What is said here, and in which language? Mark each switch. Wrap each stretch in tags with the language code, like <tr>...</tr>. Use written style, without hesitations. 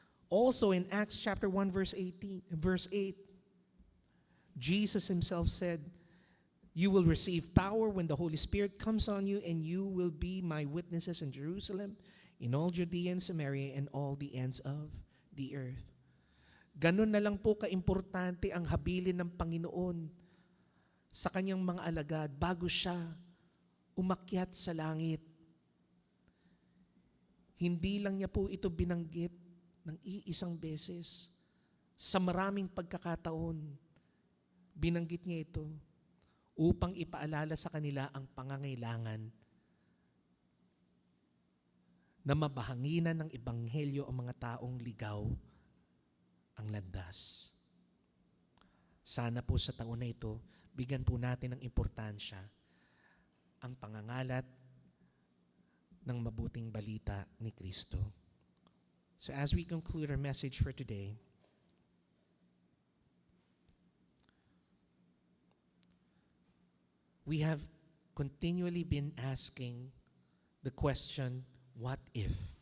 <en>Also in Acts chapter 1, verse 8, Jesus Himself said, "You will receive power when the Holy Spirit comes on you, and you will be my witnesses in Jerusalem, in all Judea and Samaria, and all the ends of the earth."</en> <tl>Ganun na lang po kaimportante ang habilin ng Panginoon sa Kanyang mga alagad bago Siya umakyat sa langit. Hindi lang Niya po ito binanggit ng iisang beses. Sa maraming pagkakataon, binanggit Niya ito upang ipaalala sa kanila ang pangangailangan na mabahanginan ng ebanghelyo ang mga taong ligaw ang landas. Sana po sa taon na ito, bigyan po natin ng importansya ang pangangalat ng mabuting balita ni Kristo.</tl> <en>So as we conclude our message for today, we have continually been asking the question, what if?</en>